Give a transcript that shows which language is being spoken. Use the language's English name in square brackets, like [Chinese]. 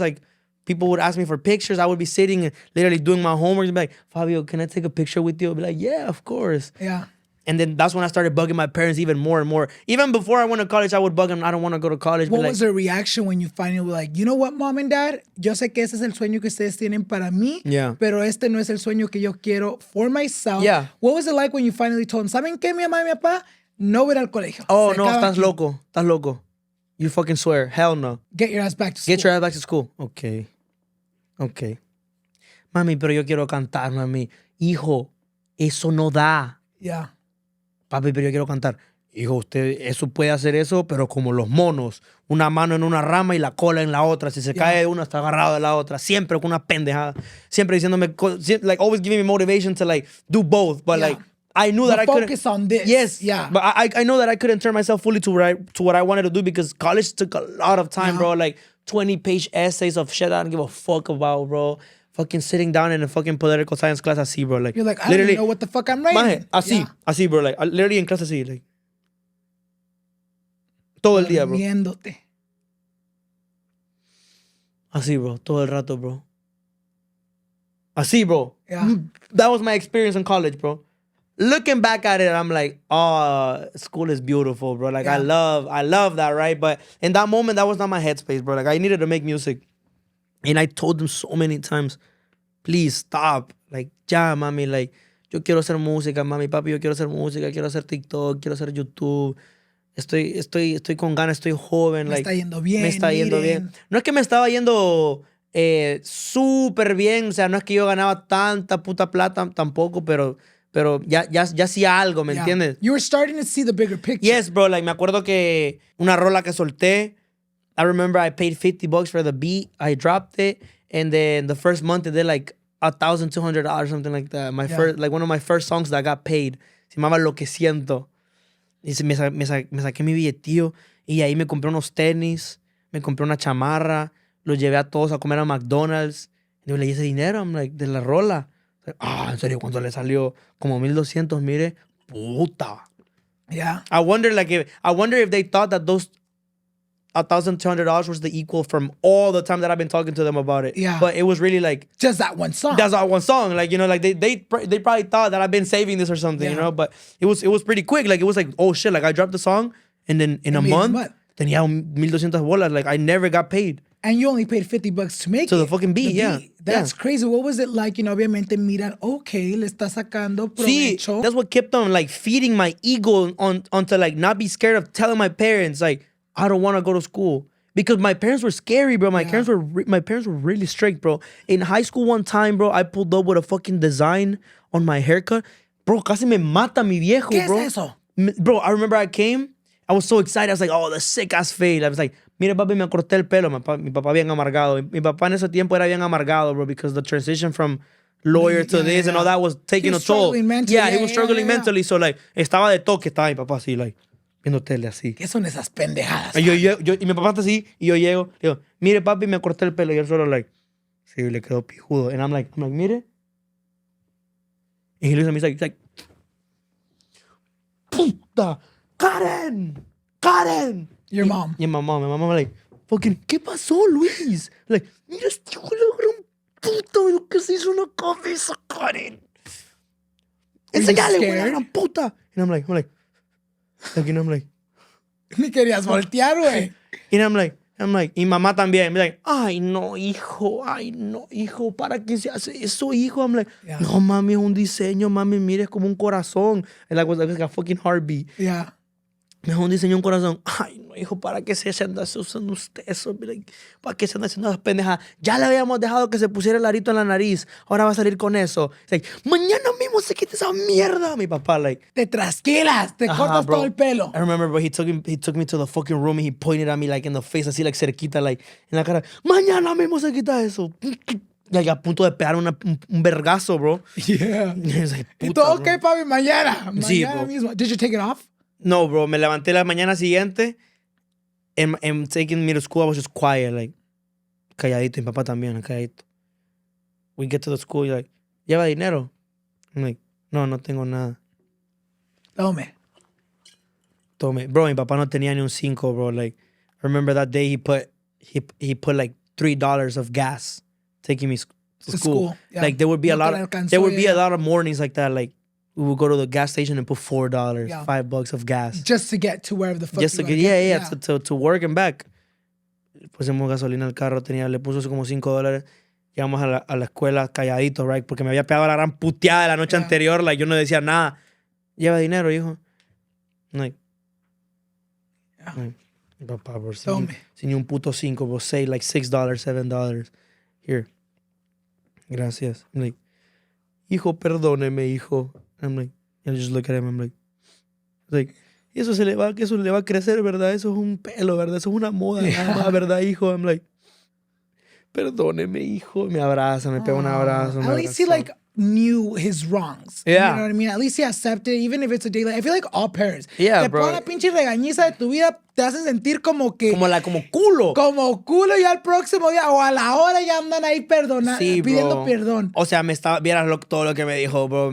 [English] Like, people would ask me for pictures. I would be sitting and literally doing my homework and be like, Fabio, can I take a picture with you? I'd be like, yeah, of course. Yeah. And then that's when I started bugging my parents even more and more. Even before I went to college, I would bug them. I don't want to go to college. What was their reaction when you finally were like, you know what, mom and dad? [Spanish] Yo sé que ese es el sueño que ustedes tienen para mí, pero este no es el sueño que yo quiero [English] for myself. Yeah. What was it like when you finally told them, [Spanish] ¿saben qué, mi mamá y mi papá? No voy al colegio. Oh, no, estás loco. Estás loco. [English] You fucking swear. Hell no. Get your ass back to school. Get your ass back to school. Okay. [Spanish] Mami, pero yo quiero cantar, mami. Hijo, eso no da. [English] Yeah. [Spanish] Papi, pero yo quiero cantar. Hijo, usted eso puede hacer eso, pero como los monos. Una mano en una rama y la cola en la otra. Si se cae de una, está agarrado de la otra. Siempre con una pendejada. Siempre diciéndome, [English] like, always giving me motivation to, like, do both. But, like, I knew that I couldn't. Focus on this. Yes. Yeah. But I know that I couldn't turn myself fully to what I wanted to do because college took a lot of time, bro. Like, 20-page essays of shit I don't give a fuck about, bro. Fucking sitting down in a fucking political science class [Spanish] así, [English] bro. Like, you're like, I don't even know what the fuck I'm writing. [Spanish] Así, [English] bro. Like, literally [Spanish] en clase así, like. Todo el día, bro. Viéndote. Así, bro. Todo el rato, bro. Así, bro. [English] Yeah. That was my experience in college, bro. Looking back at it, I'm like, oh, school is beautiful, bro. Like, I love that, right? But in that moment, that was not my headspace, bro. Like, I needed to make music. And I told them so many times, please stop. Like, [Spanish] ya, mami, like, yo quiero hacer música, mami, papi, yo quiero hacer música, quiero hacer TikTok, quiero hacer YouTube. Estoy con ganas, estoy joven. Me [English] like, [Spanish] está yendo bien. Me está yendo bien. No es que me estaba yendo súper bien, o sea, no es que yo ganaba tanta puta plata tampoco, pero ya hacía algo, ¿me entiendes? [English] You were starting to see the bigger picture. Yes, bro, like, [Spanish] me acuerdo que una rola que solté, [English] I remember I paid $50 for the beat. I dropped it. And then the first month, it did like $1,200, something like that. One of my first songs that got paid. [Spanish] Se llamaba Lo que siento. Y me saqué mi billetillo. Y ahí me compré unos tenis. Me compré una chamarra. Los llevé a todos a comer a McDonald's. Y yo le di ese dinero, [English] I'm like, [Spanish] de la rola. En serio, cuando le salió como 1,200, mire, puta. [English] Yeah. I wonder if they thought that those $1,200 was the equal from all the time that I've been talking to them about it. Yeah. But it was really like just that one song. That's that one song. Like, you know, like they probably thought that I've been saving this or something, you know. But it was pretty quick. Like, it was like, oh shit, like I dropped the song and then in a month, [Spanish] tenía 1,200 bolas. [English] Like, I never got paid. And you only paid $50 to make it. To the fucking beat, That's crazy. What was it like? You know, [Spanish] obviamente miran, okay, le está sacando provecho. [English] See, that's what kept on like feeding my ego onto like not be scared of telling my parents like I don't want to go to school. Because my parents were scary, bro. My parents were really strict, bro. In high school one time, bro, I pulled up with a fucking design on my haircut. Bro, [Spanish] casi me mata mi viejo, ¿Qué [English] bro. [Spanish] es eso? [English] Bro, I remember I came. I was so excited. I was like, oh, the sick ass fade. I was like, [Spanish] mira, papi, me corté el pelo. Mi papá bien amargado. Mi papá en ese tiempo era bien amargado, bro, [English] because the transition from lawyer to this and all that was taking a toll. He was struggling mentally. So, like, [Spanish] estaba de toque. Estaba mi papá así, [English] like, [Spanish] viendo tele así. ¿Qué son esas pendejadas? Y mi papá está así, y yo llego, le digo, mire, papi, me corté el pelo. Y él solo, [English] like, [Spanish] sí, le quedó pijudo. [English] And I'm like, [Spanish] mire. [English] And he looks at me, he's like, [Spanish] puta, Karen. [English] Your mom. [Spanish] Y mi mamá, [English] like, fucking, [Spanish] ¿qué pasó, Luis? Like, mira, este hijo de la gran puta, lo que se hizo una cabeza, Karen. Enseñale, güey, la gran puta. [English] And I'm like, and I'm like, [Spanish] ni querías voltear, güey. [English] And I'm like, [Spanish] y mamá también. Me like, ay, no, hijo, ¿para qué se hace eso, hijo? [English] I'm like, [Spanish] no, mami, es un diseño, mami, mire, es como un corazón. [English] And like, was like a fucking heartbeat. Yeah. [Spanish] Es un diseño, un corazón. Ay, no, hijo, ¿para qué se anda usando usted eso? [English] Like, [Spanish] ¿para qué se anda haciendo esas pendejas? Ya le habíamos dejado que se pusiera el arito en la nariz. Ahora va a salir con eso. [English] It's like, [Spanish] mañana mismo se quita esa mierda. Mi papá, [English] like, [Spanish] te trasquilas, te cortas todo el pelo. [English] I remember, bro, he took me to the fucking room and he pointed at me, like, in the face, [Spanish] así, [English] like, [Spanish] cerquita, [English] like, [Spanish] en la cara. Mañana mismo se quita eso. [English] Like, [Spanish] a punto de pegar un vergazo, bro. [English] Yeah. Like, [Spanish] y todo, okay, papi, mañana sí, mismo. [English] Did you take it off? No, bro, [Spanish] me levanté la mañana siguiente [English] and taking me to school, I was just quiet, like, [Spanish] calladito. Mi papá también, calladito. [English] We get to the school, like, [Spanish] ¿lleva dinero? [English] I'm like, [Spanish] no tengo nada. Tome. Bro, mi papá no tenía ni un 5, bro. [English] Like, I remember that day he put like $3 of gas taking me to school. Yeah. Like, there would be a lot of mornings like that. Like, we would go to the gas station and put $4, $5 of gas. Just to get to wherever the fuck Just to get, to work and back. [Spanish] Pusimos gasolina al carro, le puso como $5. Llegamos a la escuela calladito, [English] right? [Spanish] Porque me había pegado la gran puteada de la noche anterior. [English] Like, [Spanish] yo no decía nada. Lleva dinero, hijo. Like, papá, bro, sin ni un puto 5, bro. [English] Say like $6, $7. Here. [Spanish] Gracias. [English] I'm like, [Spanish] hijo, perdóneme, hijo. [English] I'm like, I just look at him, I'm like, [Spanish] eso le va a crecer, ¿verdad? Eso es un pelo, ¿verdad? Eso es una moda, nada más, ¿verdad, hijo? [English] I'm like, [Spanish] perdóneme, hijo. Me abraza, me pega un abrazo. [English] At least he like knew his wrongs. Yeah. You know what I mean? At least he accepted, even if it's a day late. I feel like all parents. Yeah, [Spanish] bro. Te ponen la pinche regañiza de tu vida, te hacen sentir como que... Como culo. Como culo y al próximo día o a la hora ya andan ahí pidiendo perdón. O sea, vieras todo lo que me dijo, bro.